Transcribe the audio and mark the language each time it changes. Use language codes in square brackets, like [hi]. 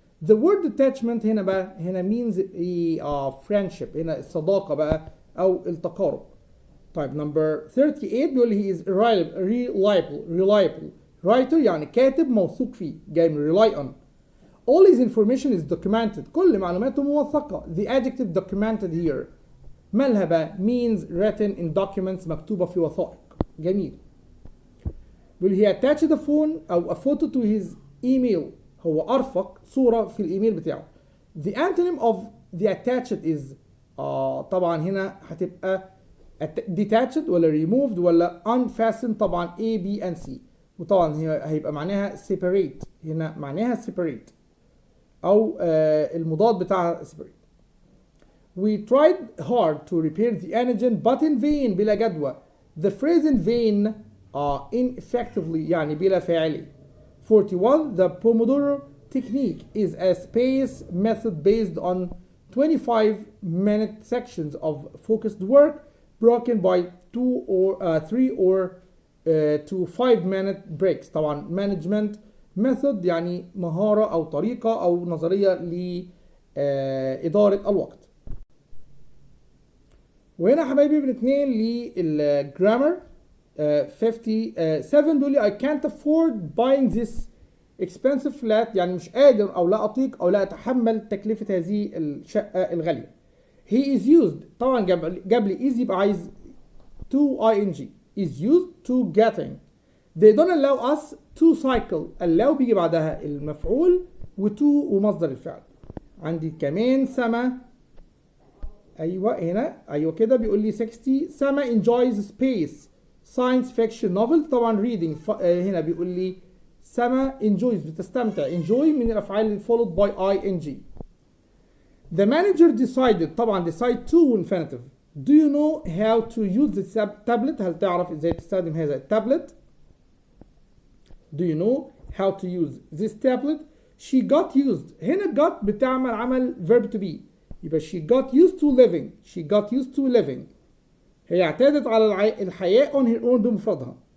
[en] the word attachment [ar] هنا بقى هنا [en] means friendship، [ar] هنا الصداقة بقى أو التقارب. طيب [en] number 38 بيقول he is reliable writer، [ar] يعني كاتب موثوق فيه، جاي من [en] rely on. all his information is documented، [ar] كل معلوماته موثقة. [en] the adjective documented here [ar] مالها بقى [en] means written in documents، [ar] مكتوبة في وثائق. جميل. [en] بيقول he attached a phone أو a photo to his email، [ar] هو أرفق صورة في الإيميل بتاعه. [en] the antonym of the attached is [ar] طبعا هنا هتبقى [en] detached ولا removed ولا unfastened، طبعا A B and C، [ar] وطبعا هيبقى معناها [en] separate، هنا معناها separate [ar] أو المضاد بتاعها [en] separate. we tried hard to repair the engine but in vain، [ar] بلا جدوى. [en] the phrase in vain ineffectively، [ar] يعني بلا فاعلية. [en] 41 the Pomodoro technique is a space method based on 25-minute sections of focused work broken by 2 or 3 or to 5-minute breaks. [ar] طبعا management method يعني مهارة أو طريقة أو نظرية لإدارة الوقت. وهنا حبايبي بنتنقل للجرامر. 57 بيقول لي [en] I can't afford buying this expensive flat، [ar] يعني مش قادر أو لا أطيق أو لا أتحمل تكلفة هذه الشقة الغالية. [en] he is used، [ar] طبعا جاب لي [en] is [ar] يبقى عايز [en] to ing is used to getting. they don't allow us to cycle، allow [ar] بيجي بعدها المفعول [en] وto [ar] ومصدر الفعل. عندي كمان سما، ايوه هنا ايوه كده بيقول لي 60 سما [en] enjoys space science fiction novel، [ar] طبعا reading هنا بيقول لي سما enjoys بتستمتع، enjoy من الافعال [en] followed by ing. the manager decided، طبعا decide to infinitive. do you know how to use the tablet، [ar] هل تعرف ازاي تستخدم هذا التابلت؟ [en] do you know how to use this tablet. she got used، هنا got [ar] بتعمل عمل [en] verb to be، يبقى she got used to living، she got used to living، [ar] هي اعتادت على الحياة [en] on her own [ar] بمفردها.